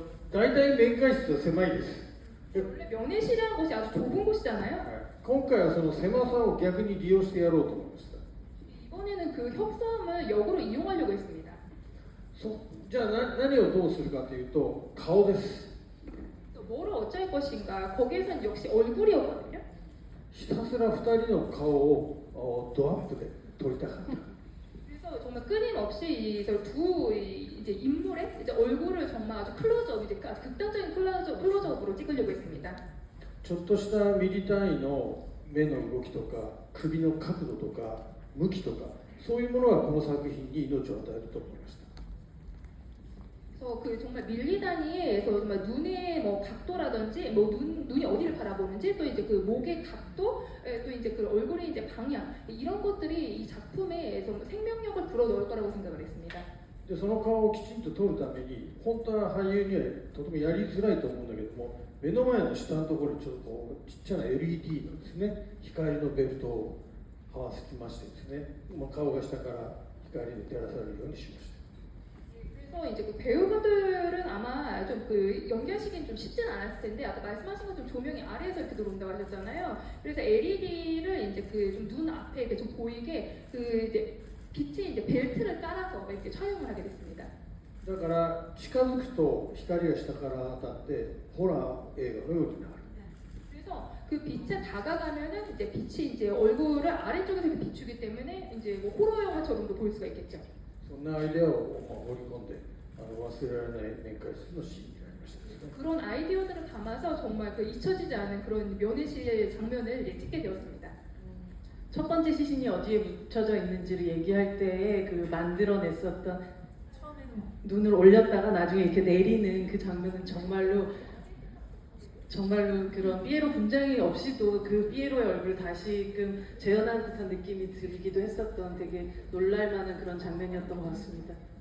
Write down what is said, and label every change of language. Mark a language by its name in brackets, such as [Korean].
[Japanese] 大体面会室は狭いです [Korean] 원래 면회실이라는 곳이 아주 좁은 곳이잖아요. [Japanese] 今回はその狭さを逆に利用してやろうと思いました [Korean] 이번에는 그 협소함을 역으로 이용하려고 했습니다. [Japanese] じゃあ何をどうするかというと顔です [Korean] 또 뭐를 어쩔 것인가? 거기에선 역시 얼굴이었거든요. [Japanese] ひたすら2人の顔をドアップで撮りたかった [Korean] 그래서 정말 끊임없이 두 이제 인물의 이제 얼굴을 정말 아주 클로즈업, 이제 아주 극단적인 클로즈업으로 찍으려고 했습니다. [Japanese] ちょっとしたミリ単位の目の動きとか首の角度とか向きとかそういうものがこの作品に命を与えると思いました [Korean] 그래서 그 정말 밀리 단위에서 정말 눈의 뭐 각도라든지 뭐 눈이 어디를 바라보는지 또 이제 그 목의 각도 또 이제 그 얼굴의 이제 방향 이런 것들이 이 작품에 좀 생명력을 불어넣을 거라고 생각을 했습니다. [Japanese] でその顔をきちんと撮るために本当は俳優にはとてもやりづらいと思うんだけども目の前の下のところにちょっとこうちっちゃな LED のですね光のベルトを合わせてましてですね、顔が下から光で照らされるようにしました [Korean] 그래서 이제 그 배우분들은 아마 좀 그 연기하시기는 좀 쉽진 않았을 텐데 아까 말씀하신 것처럼 조명이 아래에서 이렇게 들어온다고 하셨잖아요. 그래서 LED를 이제 그 좀 눈 앞에 이렇게 좀 보이게 그 이제 빛이 이제 벨트를 깔아서 이렇게 촬영을 하게 됐습니다. [Japanese] だから近づくと光が下から当たってホラー映画のようになる [Korean] 그래서 그 빛에 다가가면은 이제 빛이 이제 얼굴을 아래쪽에서 이렇게 비추기 때문에 이제 뭐 호러 영화처럼도 보일 수가 있겠죠. [Japanese] そんなアイデアを盛り込んで忘れられない面会室のシーンになりましたですね [Korean] 그런 아이디어들을 담아서 정말 그 잊혀지지 않은 그런 면회실 장면을 이제 찍게 되었습니다. 첫 번째 시신이 어디에 묻혀져 있는지를 얘기할 때에 그 만들어냈었던 눈을 올렸다가 나중에 이렇게 내리는 그 장면은 정말로 그런 삐에로 분장이 없이도 그 삐에로의 얼굴을 다시금 재현한 듯한 느낌이 들기도 했었던 되게 놀랄만한 그런 장면이었던 것 같습니다.